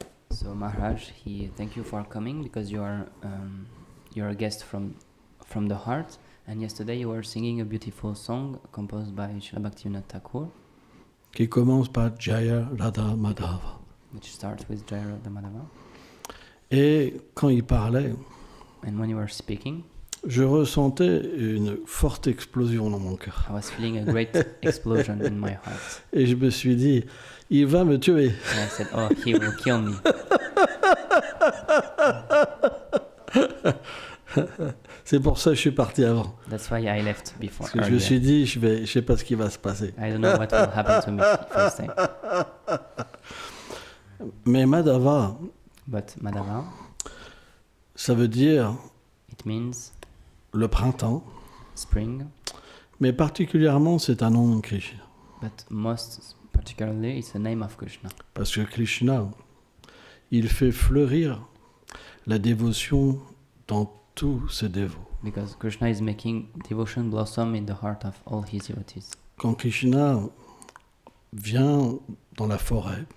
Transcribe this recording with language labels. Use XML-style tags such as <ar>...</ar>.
<en>So Maharaj, thank you for coming because you're a guest from the heart. And yesterday you were singing a beautiful song composed by Srila Bhaktivinoda Thakur,</en> <fr>Qui commence par Jaya Radha Madhava.</fr> <en>which starts with Jaya Radha Madhava.</en> <fr>Et quand il parlait,</fr> <en>And when you were speaking,</en> <fr>je ressentais une forte explosion dans mon cœur.</fr> <en>I was feeling a great explosion in my heart.</en> <fr>Et je me suis dit, il va me tuer.</fr> <en>And I said, oh, he will kill me.</en> <fr>C'est pour ça que je suis parti avant.</fr> <en>That's why I left before.</en> <fr>Parce que je me suis dit, je sais pas ce qui va se passer.</fr> <en>I don't know what will happen to me if I stay.</en> <fr>Mais Madhava,</fr> <en>But Madhava,</en> <fr>ça veut dire</fr> <en>it means</en> <fr>le printemps,</fr> <en>spring,</en> <fr>mais particulièrement c'est un nom de Krishna.</fr> <en>but most particularly it's the name of Krishna.</en> <fr>Parce que Krishna, il fait fleurir la dévotion dans tous ses dévots.</fr> <en>Because Krishna is making devotion blossom in the heart of all his devotees.</en> <fr>Quand Krishna vient dans la forêt,</fr>